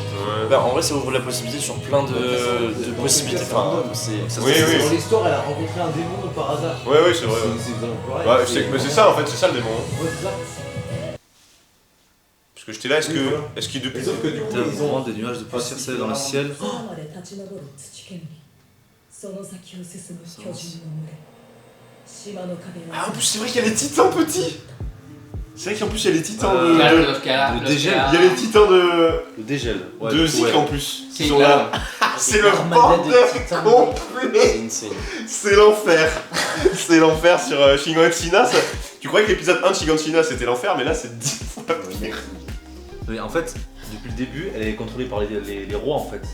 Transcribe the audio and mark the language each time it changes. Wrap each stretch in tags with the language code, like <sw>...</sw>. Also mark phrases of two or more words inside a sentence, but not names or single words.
<fr>Bah, en vrai, ça ouvre la possibilité sur plein de possibilités. Enfin, c'est. Oui, oui. Dans l'histoire, elle a rencontré un démon par hasard. Ouais, ouais, c'est vrai. Ouais. C'est vraiment pareil. Ouais, mais c'est ça en fait, c'est ça le démon. Ouais, c'est ça. Parce que j'étais là, est-ce qu'il depuis. Sauf que du coup, T'as ils ont. vraiment des nuages de poussière salée dans le ciel.</fr> <ja>空まで立ち上る土煙その先を進む巨人の群れ島の壁は</ja> <fr>Ah, en plus, c'est vrai qu'il y a les titans petits! C'est vrai qu'en plus, il y a les titans de.</fr> <es>Claro, los que</es> <fr>le dégel. Il y a les titans de. Le dégel. Ouais, de du coup, Zik ouais. en plus. Sí, Qui sont claro. là. C'est le Armada de bordel titans. complet! C'est insane. C'est l'enfer! C'est l'enfer sur Shiganshina. Tu croyais que l'épisode 1 de Shiganshina c'était l'enfer, mais là c'est 10 fois pire. Mais en fait, depuis le début, elle est contrôlée par les rois en fait.</fr>